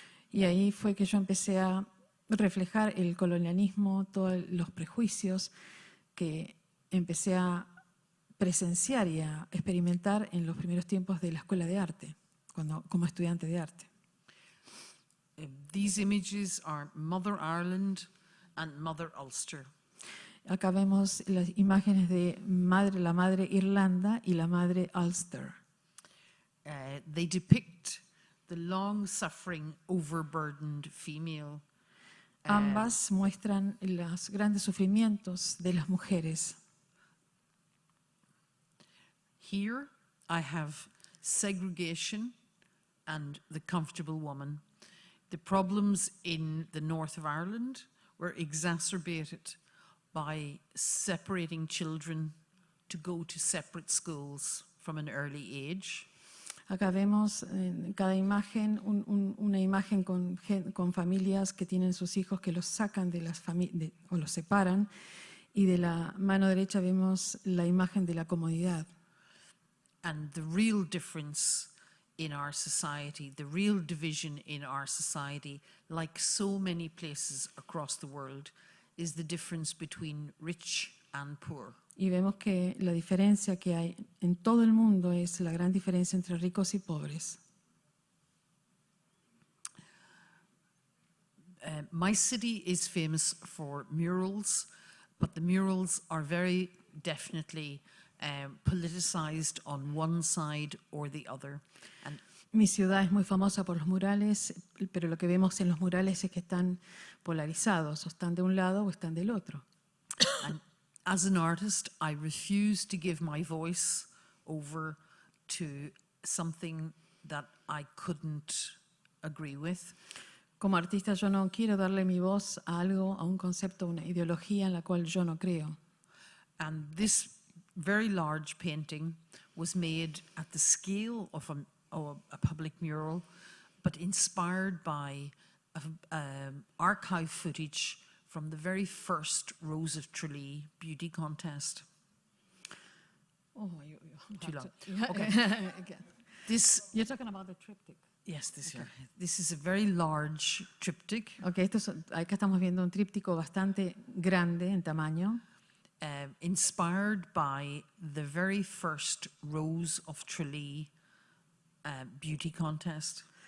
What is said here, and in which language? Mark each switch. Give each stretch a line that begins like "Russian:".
Spanish: Y ahí fue que yo empecé a reflejar el colonialismo, todos los prejuicios que empecé a presenciar y a experimentar en los primeros tiempos de la escuela de arte, como estudiante de arte.
English: These images are Mother Ireland and Mother Ulster.
Spanish: Acá vemos las imágenes de la madre Irlanda y la madre Ulster.
English: They depict the long-suffering, overburdened female.
Spanish: Ambas muestran los grandes sufrimientos de las mujeres.
English: Here I have segregation and the comfortable woman. The problems in the north of Ireland were exacerbated by separating children to go to separate schools from an early age.
Spanish: Acá vemos en cada imagen una imagen con familias que tienen sus hijos que los sacan de las familias o los separan, y de la mano derecha vemos la imagen de la comodidad.
English: And the real difference in our society, the real division in our society, like so many places across the world, is the difference between rich and poor.
Spanish: Y vemos que la diferencia que hay en todo el mundo es la gran diferencia entre ricos y pobres.
English: My city is famous for murals, but the murals are very definitely politicized on one side or the other. And
Spanish: Mi ciudad es muy famosa por los murales, pero lo que vemos en los murales es que están polarizados, o están de un lado o están del otro.
English: And as an artist, I refuse to give my voice over to something that I couldn't agree with.
Spanish: Como artista yo no quiero darle mi voz a algo, a un concepto, a una ideología en la cual yo no creo.
English: And this very large painting was made at the scale of a public mural, but inspired by archive footage from the very first Rose of Tralee beauty contest. Oh, Too long. Okay. This, You're talking about the triptych. yes, this here. This is a very large triptych,
Spanish: Okay, acá estamos viendo un tríptico bastante grande en tamaño,
English: inspired by the very first Rose of Tralee beauty contest.